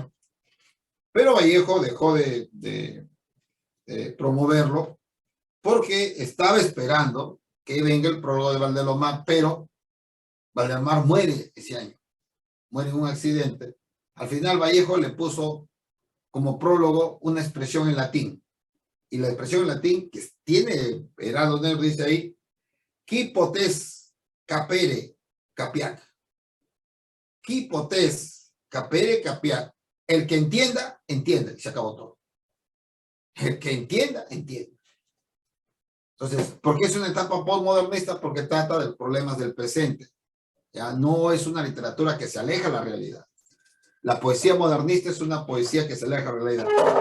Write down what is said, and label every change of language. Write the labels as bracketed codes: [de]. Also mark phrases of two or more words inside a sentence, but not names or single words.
[es] Pero Vallejo dejó de promoverlo porque estaba esperando que venga el prólogo de Valdelomar, pero Valdelomar muere ese año. Muere en un accidente. Al final Vallejo le puso como prólogo una expresión en latín. Y la expresión en latín que tiene Heraldos Negros dice ahí, [la] qui potes capere capiat. Qui potes capere capiat. [es] El que entienda, entiende. Y se acabó todo. El que entienda, entiende. Entonces, ¿por qué es una etapa postmodernista? Porque trata de problemas del presente. Ya no es una literatura que se aleja de la realidad. La poesía modernista es una poesía que se aleja de la realidad.